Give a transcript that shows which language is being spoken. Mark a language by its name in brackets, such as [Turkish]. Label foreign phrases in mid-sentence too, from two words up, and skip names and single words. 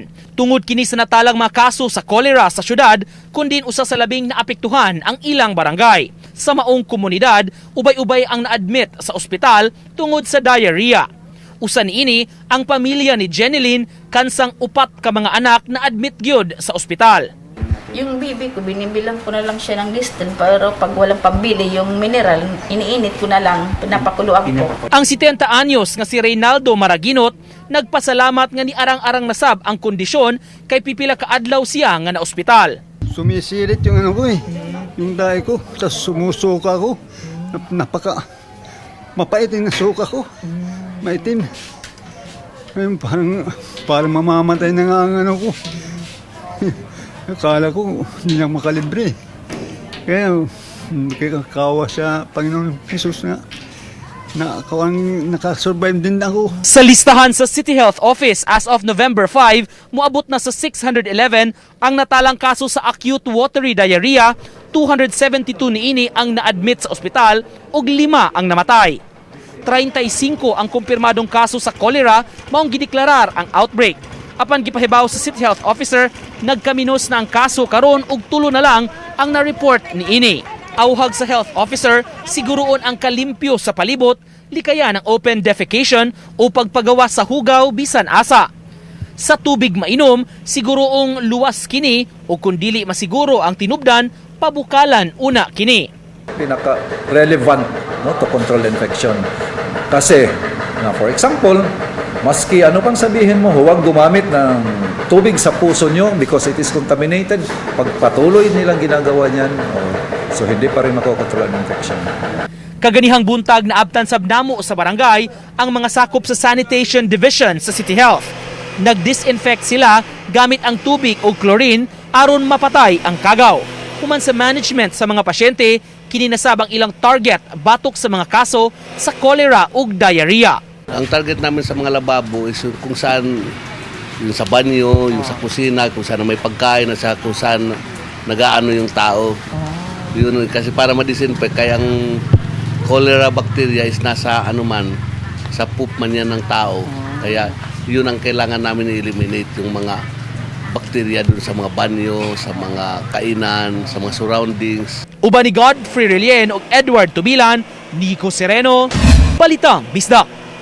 [Cebuano] Tungod kini sa natalang mga kaso sa cholera sa syudad, kundi usa sa labing naapektuhan ang ilang barangay. Sa maong komunidad, ubay-ubay ang na-admit sa ospital tungod sa diarrhea. Usa niini ang pamilya ni Jeneline kansang upat ka mga anak na admit gyud sa ospital. [Filipino] Yung bibi ko, binibilang ko na lang siya ng listen, pero pag walang pambili, yung mineral, iniinit ko na lang, pinapakuluan ko. [Cebuano] Ang 70 anyos nga si Reynaldo Maraginot nagpasalamat nga ni arang-arang nasab ang kondisyon kay pipila ka adlaw siya nga na ospital. [Filipino] Sumisirit yung ano ko yung dahi ko, tapos sumusuka ko, napaka mapait yung suka ko, maitim. Ngayon parang mamamatay na nga ang ano ko. Akala ko hindi na makalibre. Kaya kawa sa Panginoon Jesus na nakasurvive din ako. [Cebuano] Sa listahan sa City Health Office [English] as of [Cebuano] November 5, muabot na sa 611 ang natalang kaso sa [English] acute watery diarrhea, [Cebuano] 272 niini ang na-admit sa ospital ug 5 ang namatay. 35 ang kumpirmadong kaso sa cholera maong gideklarar ang outbreak. Apan gipahibaw sa City Health Officer, nagkaminos na ang kaso karon ug 3 na lang ang na-report niini. Awhag sa health officer, siguroon ang kalimpyo sa palibot, likaya ng [English] open defecation [Cebuano] o pagpagawa sa hugaw bisan asa. Sa tubig mainom, siguroong luwas kini o kung dili masiguro ang tinubdan, pabukalan una kini. [English] Pinaka-relevant to control infection. Kasi, for example, [Filipino] maski ano pang sabihin mo, huwag gumamit ng tubig sa puso nyo [English] because it is contaminated. [Filipino] Pagpatuloy nilang ginagawa niyan, so hindi pa rin makokontrol ang infection. [Cebuano] Kaganihang buntag na abtan sab namo sa barangay ang mga sakop sa sanitation division sa City Health. Nag-disinfect sila gamit ang tubig o chlorine aron mapatay ang kagaw. Human sa management sa mga pasyente, kininasabang ilang target batok sa mga kaso sa cholera ug diarrhea. [Filipino] Ang target namin sa mga lababo is kung saan yung sa banyo, yung sa kusina, kung saan may pagkain at kung saan nag-aano yung tao. Yun, kasi para ma-disinfect, kaya ang [English] cholera bacteria [Filipino] is nasa sa poop man yan ng tao. Kaya yun ang kailangan namin i-eliminate yung mga bacteria dun sa mga banyo, sa mga kainan, sa mga surroundings. [Cebuano] Uban ni Godfrey Relien ug Edward Tubilan, Nico Sereno, Balitang Bisdak.